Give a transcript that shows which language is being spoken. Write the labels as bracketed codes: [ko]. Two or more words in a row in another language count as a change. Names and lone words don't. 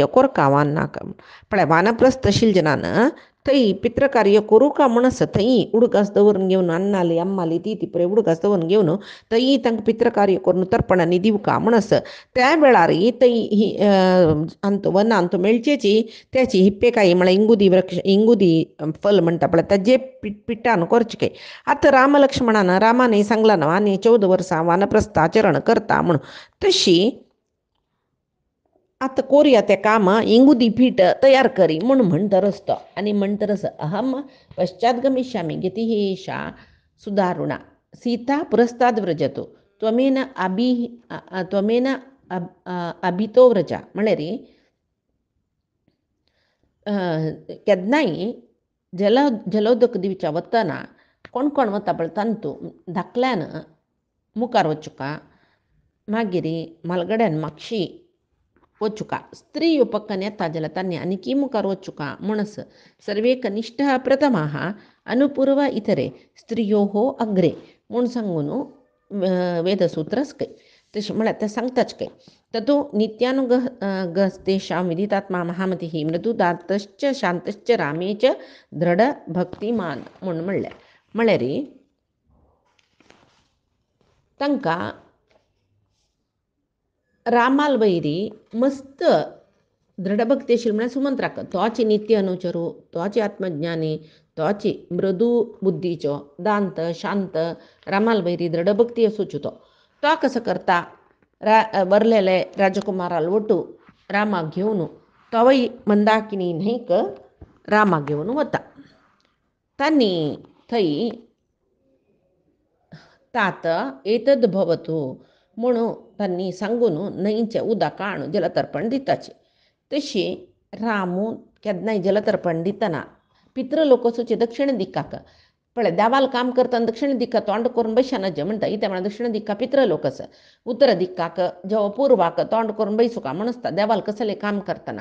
[kok] कोरका वानाक पळय वानप्रस्थ शिलजनान थंय पित्रकार्य करूं का म्हणस थंय उडकास दवरून घेवन अन्नाली अम्माली ती पळय उडकास दवरून घेवन थंय तांकां पित्रकार्य करून तर्पणांनी दिवका म्हणस त्या वेळार थंय ही अंत वनांत मेळचेची त्याची हिप्पेकाई म्हळ्यार इंगुदी वृक्ष इंगुदी फल म्हणटा पळय ताजे पिठान करचें. आतां राम लक्ष्मणान रामाने सांगलां न्हू आनी 14 वर्सां वानप्रस्थ आचरण करता म्हणून. तशी आतां कोरया तें काम इंगुदी पीठ तयार करी म्हूण म्हणटरस तो आनी म्हणटरस [sa] अहम पश्चात गमिष्यामि गतिः एषा सुदारुणा सीता पुरस्ताद व्रजतु त्वमेन अभितो व्रजा [kok] म्हळ्यार केन्नाय जलोदक दिवच्या वतना कोण कोण वता पळय तांतू धाकल्यान मुखार वचुका मागीर म्हालगड्यान मागशी वचुका स्त्री येवपक्कन येता जाल्यार तांणी आनीकी मुखार वचुका म्हणस [sa] सर्वे कनिष्ठः प्रथमाः अनुपूर्व इतरे स्त्रियोः अग्रे [kok] म्हूण सांगून वेदसूत्रस काय तशें म्हळ्यार तें सांगताच काय. [sa] ततो नित्यानुगस्तेषां विदितात्मा महामतिः मृदुदातश्च शांतश्च रामे च दृढ भक्तिमान [kok] म्हूण म्हळ्यार तांकां रामाल वैरी मस्त दृढभक्ती आशिल्ली म्हळ्यार सुमंत्राक तोची नित्य अनुचरू तोची आत्मज्ञानी तोची मृदू बुद्धीचो दांत शांत रामाल वैरी दृढभक्ती आसूचो तो कसो करता बरलेले राजकुमाराल वटू रामाक घेवन तोवय मंदाकिनी न्हंयक रामाक घेवन वता. तांणी थंय [sa] तात एतद भवतु [kok] म्हणून तांणी सांगून न्हंयचें उदक हाडून जलतर्पण दिताचें. तशी रामू केन्नाय जलतर्पण दितना पितृलोक वचूचे दक्षिण दिकाक पळय देवाल काम करतना दक्षिण दिका तोंड करून बैशनाचें म्हणटा इतें म्हळ्यार दक्षिण दिका पितृलोक आसा उत्तर दिकाक जेवा पूर्वाक तोंड करून बैसुका म्हणसता देवाल कसलें काम करतना.